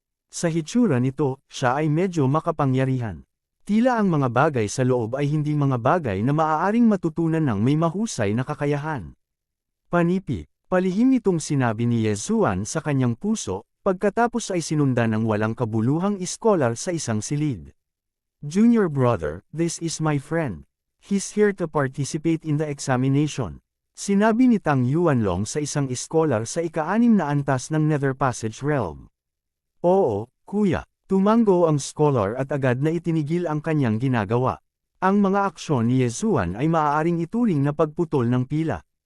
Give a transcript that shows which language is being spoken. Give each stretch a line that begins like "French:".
Filipino: Sa hitsura nito, siya ay medyo makapangyarihan. Tila ang mga bagay sa loob ay hindi mga bagay na maaaring matutunan ng may mahusay na kakayahan. Panipi, palihim itong sinabi ni Yezuan sa kanyang puso, pagkatapos ay sinundan ng walang kabuluhang iskolar sa isang silid.
English: Junior brother, this is my friend. He's here to participate in the examination.
Filipino: Sinabi ni Tang Yuanlong sa isang iskolar sa ika-6 na antas ng Nether Passage Realm. Oo, kuya. Tumango ang scholar at agad na itinigil ang kanyang ginagawa. Ang mga aksyon ni Yezuan ay maaaring ituring na pagputol ng pila.